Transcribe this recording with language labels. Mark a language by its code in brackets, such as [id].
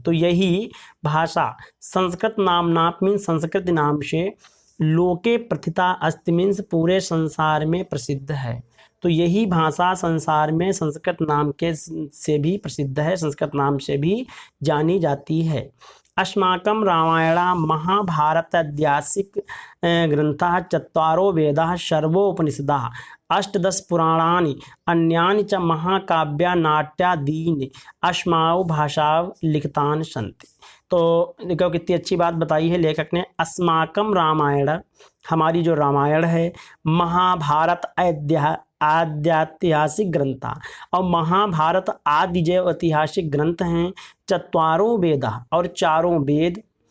[hi] तो यही भाषा संस्कृत नाम्नाप मीन्स संस्कृत नाम से, [sa] लोके प्रथिता अस्ति [hi] मीन्स पूरे संसार में प्रसिद्ध है। तो यही भाषा संसार में संस्कृत नाम के से भी प्रसिद्ध है, संस्कृत नाम से भी जानी जाती है। [sa] अस्माकं रामायण महाभारत ऐतिहासिक ग्रंथः चत्वारो वेदाः सर्वोपनिषदाः अष्टदश पुराणानि अन्यानि च महाकाव्या नाट्यादीनि अस्माकं भाषाव लिखितानि सन्ति। [hi] तो देखो कितनी अच्छी बात बताई है लेखक ने। [sa] अस्माकं रामायण, [hi] हमारी जो रामायण है, महाभारत आद्यातिहासिक ग्रंथ, और महाभारत आदि जो ऐतिहासिक ग्रंथ हैं, चत्वारों वेद और चारों वेद,